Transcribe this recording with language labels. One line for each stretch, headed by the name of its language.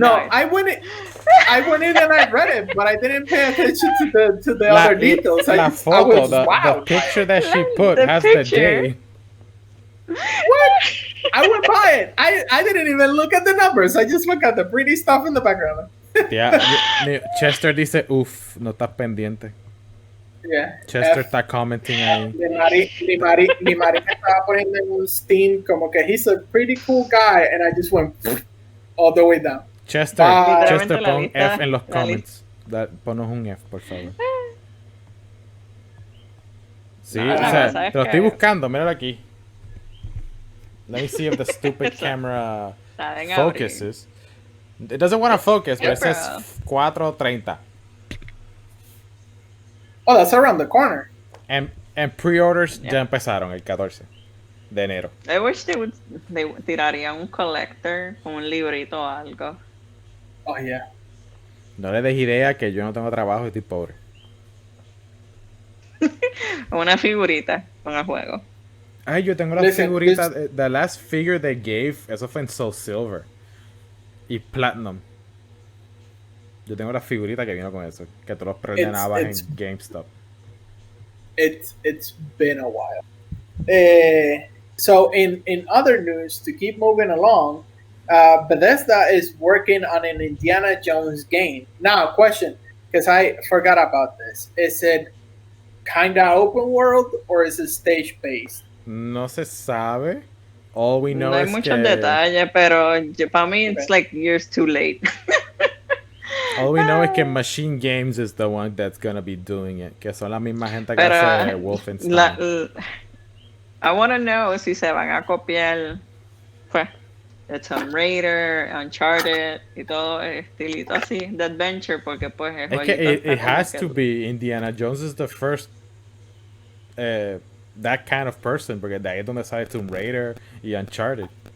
English: No, I went in and I read it, but I didn't pay attention to the other details.
Spanish: La foto,
English: the picture that she put has the day. What? I went by it. I didn't even look at the numbers. I just look at the pretty stuff in the background.
Spanish: Yeah, Chester dice, uff, no estás pendiente.
English: Yeah.
Spanish: Chester está commenting ahí.
English: Ni Mari
Spanish: estaba poniendo en un Steam como que
English: he's a pretty cool guy, and I just went all the way down.
Spanish: Chester pon F en los comments. Ponos un F, por favor. Sí, o sea, te lo estoy buscando, míralo aquí.
English: Let me see if the stupid camera focuses. It doesn't want to focus, but it says 4:30. Oh, that's around the corner. And pre-orders
Spanish: ya empezaron el 14 de enero.
English: I wish they
Spanish: tirarían un collector con un librito o algo.
English: Oh, yeah.
Spanish: No le des idea que yo no tengo trabajo y estoy pobre. Una figurita con el juego. Ay, yo tengo la figurita.
English: The last figure they gave,
Spanish: eso fue en
English: Soul Silver y Platinum.
Spanish: Yo tengo la figurita que vino con eso, que tú los preordenabas en GameStop.
English: It's been a while. So in other news, to keep moving along, Bethesda is working on an Indiana Jones game. Now, question, because I forgot about this. Is it kinda open world or is it stage based?
Spanish: No se sabe.
English: All we know
Spanish: no hay es muchos que... detalles, pero para mí
English: it's like years too late. All we know is que Machine Games is the one that's gonna be doing it.
Spanish: Que son la misma gente que hace Wolfenstein.
English: I want to know
Spanish: si se van a copiar pues, de Tomb Raider, Uncharted y todo estilito así de adventure, porque pues
English: es que it has to be. Indiana Jones is the first that kind of person,
Spanish: porque de ahí es donde sale Tomb Raider y Uncharted.